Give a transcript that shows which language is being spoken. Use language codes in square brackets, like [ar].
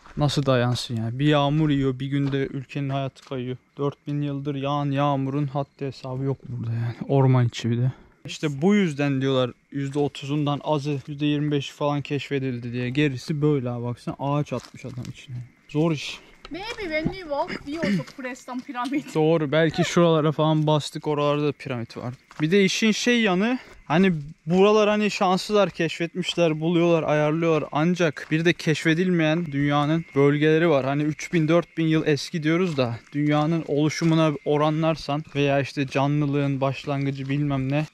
[tr] Nasıl dayansın yani? Bir yağmur yiyor, bir günde ülkenin hayatı kayıyor. 4000 yıldır yağan yağmurun haddi hesabı yok burada yani. Orman içi bir de. İşte bu yüzden diyorlar %30'undan azı %25 falan keşfedildi diye. Gerisi böyle abi, baksana ağaç atmış adam içine. Zor iş. [en] Maybe when we walk, we also press some pyramid. [tr] Doğru, belki şuralara falan bastık, oralarda da piramit var. Bir de işin şey yanı, hani buralar hani şanslılar keşfetmişler, buluyorlar, ayarlıyorlar. Ancak bir de keşfedilmeyen dünyanın bölgeleri var. Hani 3000-4000 yıl eski diyoruz da dünyanın oluşumuna oranlarsan veya işte canlılığın başlangıcı bilmem ne.